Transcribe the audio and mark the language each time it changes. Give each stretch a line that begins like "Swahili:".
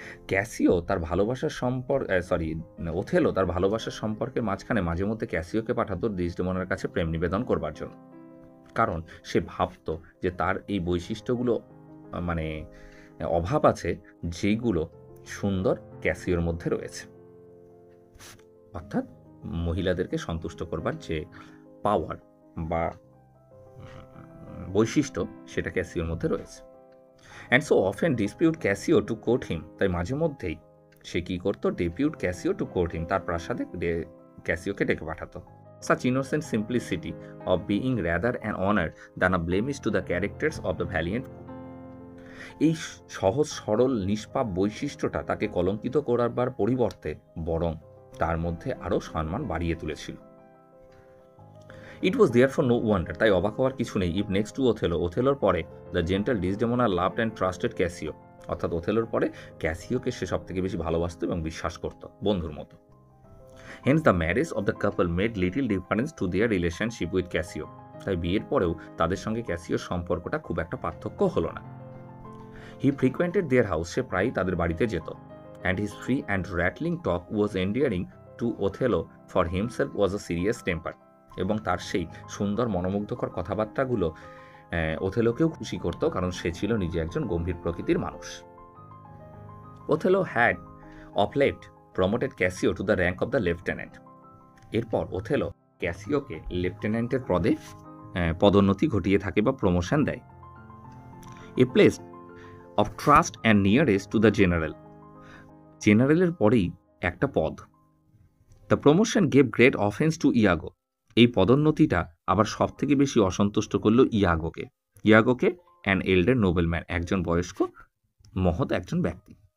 Bangla: Casio তার ভালোবাসার Othello তার ভালোবাসার সম্পর্কের মাঝখানে মাঝে মধ্যে ক্যাসিওকে পাঠাতো ডিসডেমোনার কাছে প্রেম নিবেদন করবার জন্য, কারণ সে ভাবত যে তার এই বৈশিষ্ট্যগুলো অভাব আছে যেগুলো সুন্দর ক্যাসিওর মধ্যে রয়েছে, অর্থাৎ মহিলাদেরকে সন্তুষ্ট করবার যে পাওয়ার বা বৈশিষ্ট্য সেটা ক্যাসিওর মধ্যে রয়েছে।
English: and so often dispute Cassio to court him,
Bangla: তাই মাঝে মধ্যেই সে কী করতো,
English: depute Cassio to court him,
Bangla: তার প্রাসাদে ক্যাসিওকে ডেকে পাঠাতো।
English: Such innocent simplicity of being rather an honor than a blemish to the characters of the valiant.
Bangla: এই সহজ সরল নিষ্পাপ বৈশিষ্ট্যটা তাকে কলঙ্কিত করবার পরিবর্তে বরং তার মধ্যে আরও সম্মান বাড়িয়ে তুলেছিল।
English: it was therefore no wonder,
Bangla: তাই অবাক হওয়ার কিছু নেই,
English: if next to
Bangla: ওথেলোর পরে
English: the gentle Desdemona loved and trusted Cassio,
Bangla: অর্থাৎ ওথেলোর পরে ক্যাসিওকে সে সব থেকে বেশি ভালোবাসত এবং বিশ্বাস করত বন্ধুর মতো।
English: Hence the marriage of the couple made little difference to their relationship with Cassio,
Bangla: তাই বিয়ের পরেও তাদের সঙ্গে ক্যাসিওর সম্পর্কটা খুব একটা পার্থক্য হলো না।
English: He frequented their house,
Bangla: সে প্রায়ই তাদের বাড়িতে যেত,
English: and his free and rattling talk was endearing to Othello, for himself was a serious temper,
Bangla: এবং তার সেই সুন্দর মনোমুগ্ধকর কথাবার্তাগুলো ওথেলোকেও খুশি করত, কারণ সে ছিল নিজে একজন গম্ভীর প্রকৃতির মানুষ।
English: Othello had of late promoted Cassio to the rank of the lieutenant.
Bangla: এরপর ওথেলো ক্যাসিওকে লেফটেন্যান্টের পদে পদোন্নতি ঘটিয়ে থাকে বা প্রমোশন দেয়।
English: a place of trust and nearest to the general,
Bangla: জেনারেলের পরেই একটা পদ।
English: the promotion gave great offence to Iago,
Bangla: এই পদোন্নতিটা আবার সব থেকে বেশি অসন্তুষ্ট করল ইয়াগোকে
English: an elder nobleman,
Bangla: একজন বয়স্ক মহৎ একজন ব্যক্তি।